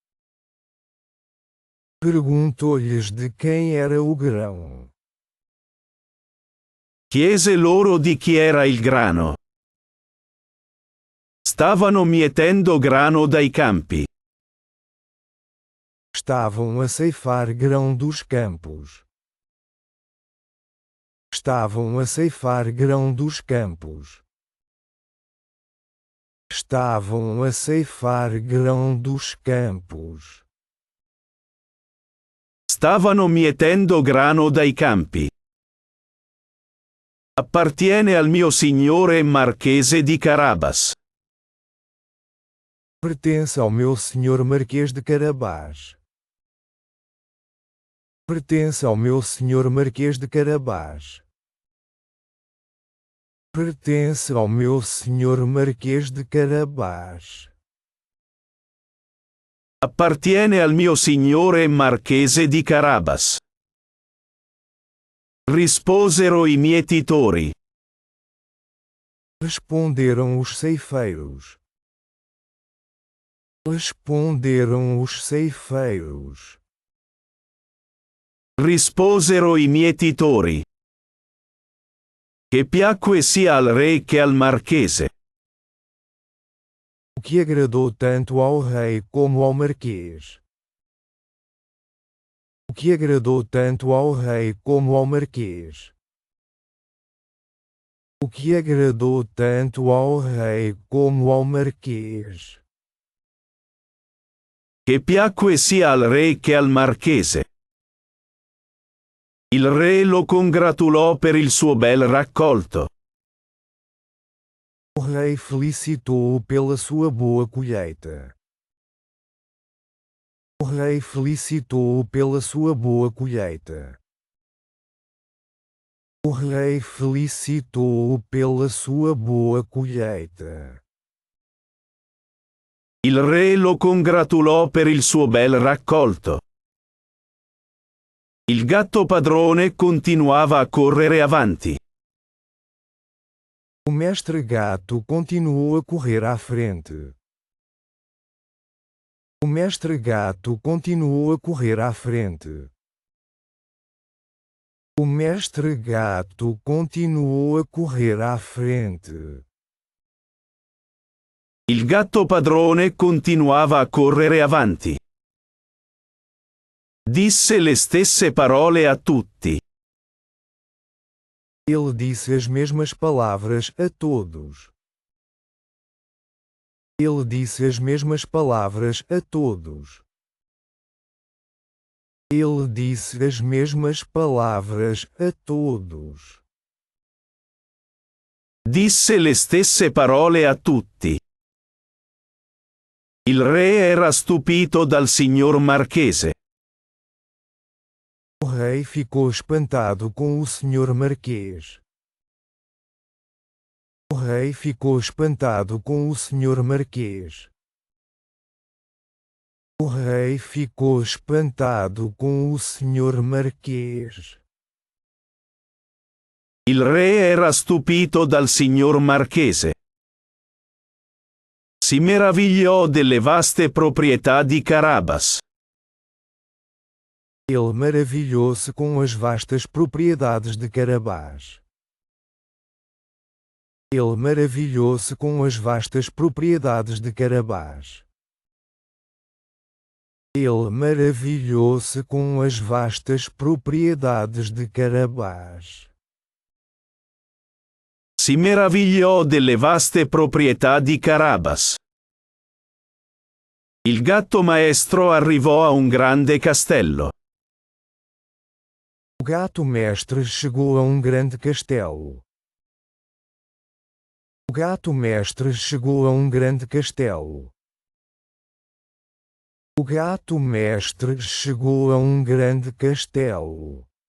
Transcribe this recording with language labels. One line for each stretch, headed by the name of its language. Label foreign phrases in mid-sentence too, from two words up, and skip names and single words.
Portuguese: Perguntou-lhes de quem era o grão.
Italian: Chiese loro di chi era il grano. Stavano mietendo grano dai campi.
Portuguese: Estavam a ceifar grão dos campos. Estavam a ceifar grão dos campos. Estavam a ceifar grão dos campos.
Italian: Stavano mietendo grano dai campi. Appartiene al mio signore Marchese di Carabas.
Portuguese: Pertence ao meu senhor Marquês de Carabás. Pertence ao meu senhor Marquês de Carabás. Pertence ao meu senhor Marquês de Carabás.
Italian: Appartiene al mio signore Marchese di Carabas. Risposero i mietitori.
Portuguese: Responderam os ceifeiros. Responderam os ceifeiros.
Italian: Risposero i mietitori. Che piacque sia al re che al marchese.
Portuguese: O que agradou tanto ao rei como ao marquês. O que agradou tanto ao rei como ao marquês. O que agradou tanto ao rei como ao marquês.
Italian: Che piacque sia al re che al marchese. Il re lo congratulò per il suo bel raccolto.
Portuguese: O rei felicitou-o pela sua boa colheita. O rei felicitou-o pela sua boa colheita. O rei felicitou-o pela sua boa colheita.
Italian: Il re lo congratulò per il suo bel raccolto. Il gatto padrone continuava a correre avanti.
Portuguese: O mestre gato continuou a correr à frente. O mestre gato continuou a correr à frente. O mestre gato continuou a correr à frente.
Italian: Il gatto padrone continuava a correre avanti. Disse le stesse parole a tutti.
Portuguese: Ele disse as mesmas palavras a todos. Ele disse as mesmas palavras a todos. Ele disse as mesmas palavras a todos.
Italian: Disse le stesse parole a tutti. Il re era stupito dal signor marchese.
Portuguese: O rei ficou espantado com o senhor marquês. O rei ficou espantado com o senhor marquês. O rei ficou espantado com o senhor marquês.
Italian: Il re era stupito dal signor marchese. Si meravigliò delle vaste proprietà di Carabas.
Portuguese: Ele maravilhou-se com as vastas propriedades de Carabás. Ele maravilhou-se com as vastas propriedades de Carabás. Ele maravilhou-se com as vastas propriedades de Carabás.
Italian: Si meravigliò delle vaste proprietà di Carabas. Il gatto maestro arrivò a un grande castello.
Portuguese: O gato mestre chegou a grande castelo. O gato mestre chegou a grande castelo. O gato mestre chegou a grande castelo.